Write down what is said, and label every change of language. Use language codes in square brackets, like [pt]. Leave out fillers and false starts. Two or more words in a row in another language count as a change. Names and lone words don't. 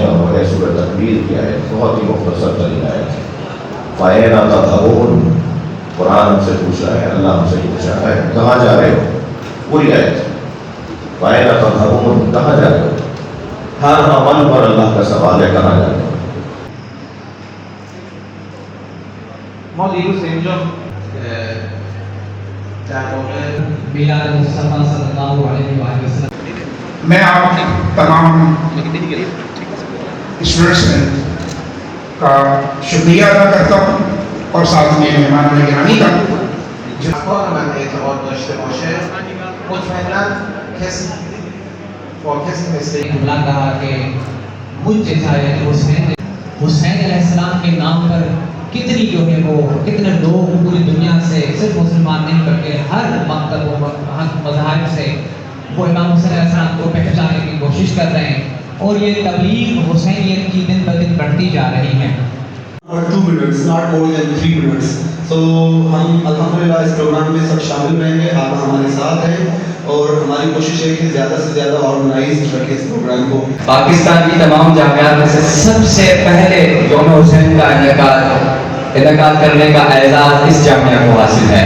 [ur] اور وہ ہے سورۃ تکویر کی آیت، بہت ہی مختصر ترین آیت ہے. [ar] فَأَيْنَ تَذْهَبُونَ، [ur] قرآن ہم سے پوچھا ہے، اللہ ہم سے پوچھا ہے کہاں جا رہے ہو. پوری آیت [ar] فَأَيْنَ تَذْهَبُونَ، [ur] کہاں جا رہے ہو. ہر عمل پر اللہ کا سوال ہے کہاں جا رہے ہو. [fa] ما دیروز اینجا در واقع [ar] میلاد مصطفیٰ صلی اللہ علیہ وآلہ وسلم. [ur] میں آپ تمام اسٹوڈنٹس کا شکریہ ادا کرتا ہوں اور ساتھ میں مہمان گرامی کا. [fa] افکار من اعتقاد داشته باشه مطمئنا کسی با کسی مثل [ur] ایک جملہ کہا کہ مجھ جیسا یعنی حسین [ar] علیہ السلام [ur] کے نام پر کتنی جو ہے وہ کتنے لوگ پوری دنیا سے صرف مسلمان نہیں بلکہ ہر مکتب و مذاہب سے وہ امام حسین [ar] علیہ السلام [ur] کو پہچانے کی کوشش کر رہے ہیں اور یہ تبلیغ حسینیت کی دن بدن بڑھتی جا رہی ہے. [en] 2 minutes, not more than 3 minutes. [ur] So ہم الحمدللہ اس پروگرام میں سب شامل رہیں گے. آپ ہمارے ساتھ ہیں اور ہماری کوشش ہے کہ زیادہ سے زیادہ آرگنائز رکھیں اس پروگرام کو. پاکستان کی تمام جامعات میں سے سب سے پہلے یوم حسین کا انعقاد کرنے کا اعزاز اس جامعہ کو حاصل ہے.